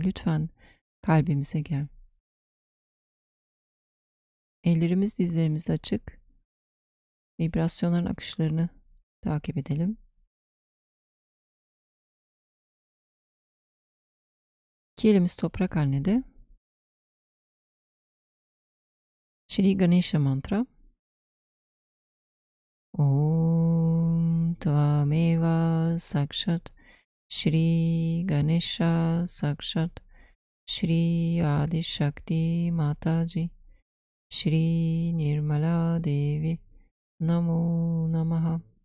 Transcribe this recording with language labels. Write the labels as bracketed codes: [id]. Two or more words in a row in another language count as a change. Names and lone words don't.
[tr] Lütfen kalbimize gel. Ellerimiz dizlerimizde açık. Vibrasyonların akışlarını takip edelim. İki elimiz toprak annede. Shri Ganesha mantra. [sa] ॐ त्वमेव साक्षात् श्री गणेश साक्षात् श्री आदि शक्ति माताजी श्री निर्मला देवी नमो नमः.